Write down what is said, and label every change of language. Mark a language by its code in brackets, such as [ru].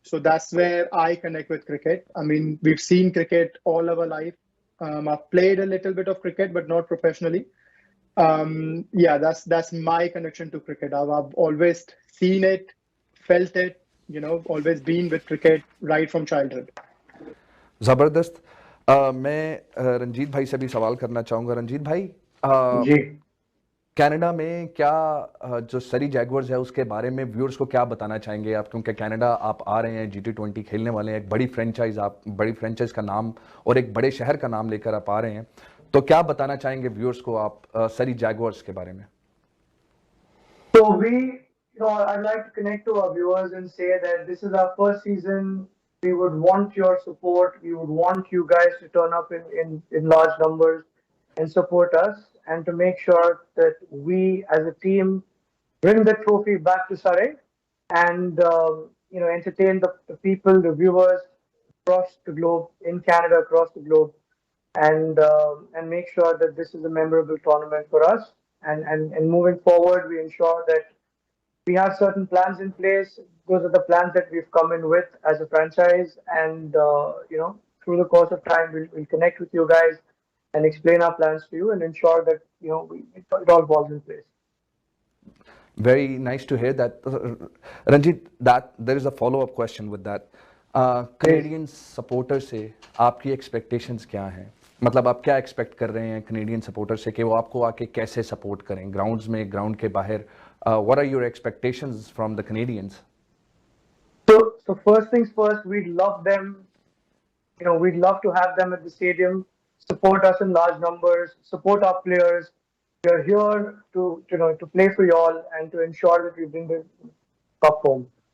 [en] So that's where I connect with cricket. I mean, we've seen cricket all our life. I've played a little bit of cricket, but not professionally. Yeah, that's my connection to cricket. I've always seen it, felt it, always been with cricket right from childhood. [hi] ज़बरदस्त। मैं रंजीत भाई से भी सवाल करना चाहूँगा। रंजीत भाई, जी Canada में क्या जो सरी जैगवर्स है उसके बारे में व्यूअर्स को क्या बताना चाहेंगे आप? क्योंकि कनाडा आप आ रहे हैं, G20 खेलने वाले हैं, एक बड़ी फ्रेंचाइज का नाम और एक बड़े शहर का नाम लेकर आप आ रहे हैं, तो क्या बताना चाहेंगे व्यूअर्स को आप सरी जैगवर्स के बारे में? [en] So I'd like to connect to our viewers and say that this is our first season. We would want your support. We would want you guys to turn up in large numbers and support us, and to make sure that we as a team bring the trophy back to Surrey and entertain the people, the viewers across the globe, in Canada, across the globe, and make sure that this is a memorable tournament for us. And moving forward, we ensure that we have certain plans in place. Those are the plans that we've come in with as a franchise, and through the course of time, we'll connect with you guys and explain our plans to you and ensure that it all falls in place. Very nice to hear that. Ranjit, that there is a follow-up question with that. [hi] Canadian supporter से आपकी expectations क्या हैं? मतलब आप क्या expect कर रहे हैं Canadian supporter से कि वो आपको आके कैसे support करें? Grounds में, ground के बाहर, [en] what are your expectations from the Canadians? So first things first, we'd love them. We'd love to have them at the stadium, support us in large numbers, support our players. We are here to play for you all and to ensure that we bring the cup home.